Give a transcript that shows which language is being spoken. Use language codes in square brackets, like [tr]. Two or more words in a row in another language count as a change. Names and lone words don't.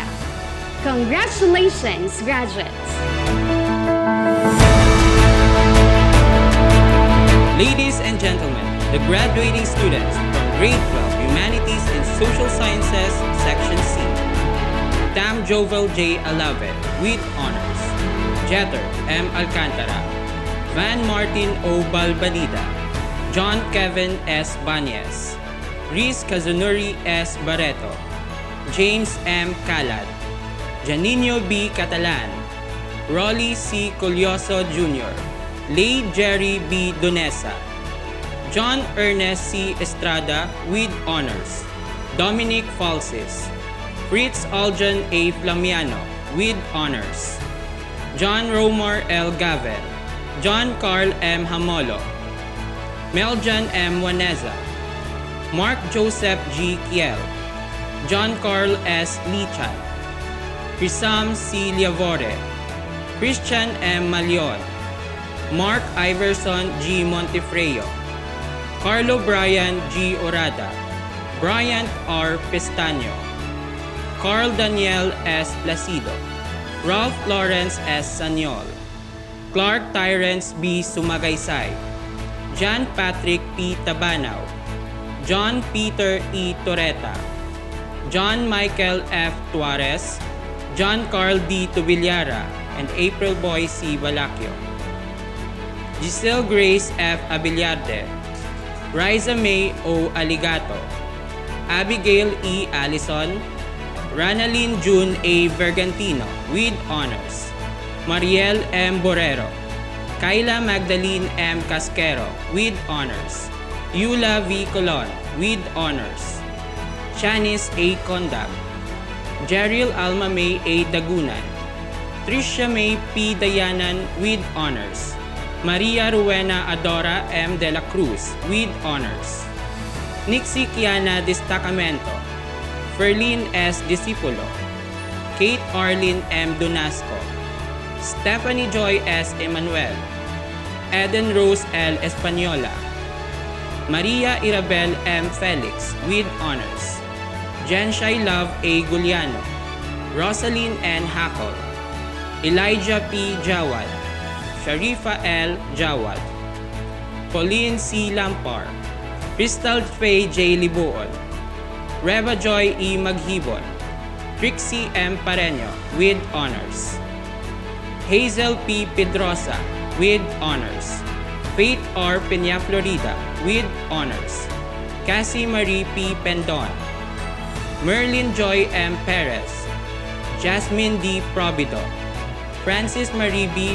[en] Congratulations, graduates! Ladies and gentlemen, the graduating students from Grade 12 Humanities and Social Sciences, Section C. Tam Jovel J. Alave with honors, Jeter M. Alcantara, Van Martin O. Balbalida, John Kevin S. Banyes, Riz Kazunuri S. Barreto, James M. Calad, Janino B. Catalan, Rolly C. Colioso Jr., Lay Jerry B. Donesa, John Ernest C. Estrada with honors. Dominic Falsis. Fritz Aljan A. Flamiano with honors. John Romar L. Gavel. John Carl M. Hamolo. Meljan M. Waneza. Mark Joseph G. Kiel. John Carl S. Lichan. Crisam C. Liavore. Christian M. Malion. Mark Iverson G. Montefreo. Carlo Brian G. Orada. Bryant R. Pestaño. Carl Daniel S. Placido. Ralph Lawrence S. Sanyol. Clark Tyrants B. Sumagaysay. John Patrick P. Tabanaw. John Peter E. Toreta. John Michael F. Tuarez. John Carl D. Tubillara, and April Boy C. Balakio. Giselle Grace F. Abiliarte. Riza May O. Aligato. Abigail E. Allison. Ranalyn June A. Vergantino with honors. Mariel M. Borrero. Kayla Magdalene M. Casquero with honors. Yula V. Colon with honors. Shanice A. Condag. Jeriel Alma May A. Dagunan. Tricia May P. Dayanan with honors. Maria Rowena Adora M. De La Cruz with honors. Nixie Kiana Destacamento. Ferlin S. Discipulo. Kate Arlene M. Donasco. Stephanie Joy S. Emanuel. Eden Rose L. Española. Maria Irabel M. Felix with honors. Jenshai Love A. Guliano. Rosaline N. Hackle. Elijah P. Jawad. Sharifa L. Jawad. Pauline C. Lampar. Crystal Faye J. Libuon. Reva Joy E. Maghibon. Trixie M. Pareño with honors. Hazel P. Pedrosa with honors. Faith R. Peña Florida with honors. Cassie Marie P. Pendon. Merlin Joy M. Perez. Jasmine D. Probido. Francis Marie B.